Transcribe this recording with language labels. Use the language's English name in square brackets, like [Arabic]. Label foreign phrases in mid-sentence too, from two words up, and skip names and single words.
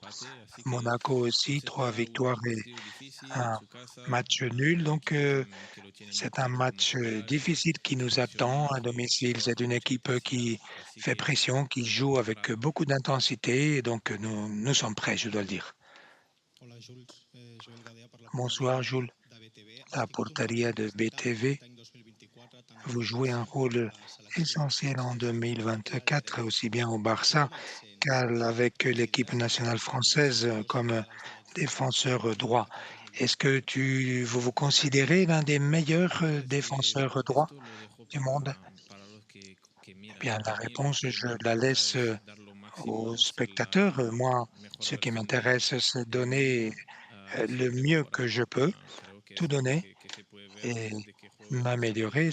[French] Monaco aussi, 3 victoires et un match nul. Donc, c'est un match difficile qui nous attend à domicile. C'est une équipe qui fait pression, qui joue avec beaucoup d'intensité. Et donc, nous sommes prêts, je dois le dire. [Catalan] Hola, Jules. Joel Gadea per la [French] Bonsoir, [Catalan] porteria [French] Jules. [Catalan] d'ABTV. Has [French] La [Catalan] tingut un paper [French] porteria de [Catalan] important [French] BTV, [Catalan] aquest any 2024, tant al [French] vous jouez un [Catalan] Barça com amb [French] rôle [Catalan] la selecció. [French] essentiel en [Catalan] A la [French] 2024, [Catalan] BTV, [French] aussi bien au Barça [Catalan] com et sents? [French] qu'avec [Catalan] Si [French] l'équipe [Catalan] t'has tingut [French] nationale [Catalan] alguna [French] française [Catalan] sensació [French] comme [Catalan] especial durant el training [French] défenseur droit. [Catalan] aquest [French] Est-ce [Catalan] 2024? [French] que vous vous considérez l'un des meilleurs défenseurs droits du monde? Eh bien, la réponse, je la laisse aux spectateurs. Moi, ce qui m'intéresse, c'est donner le mieux que je peux, tout donner et m'améliorer.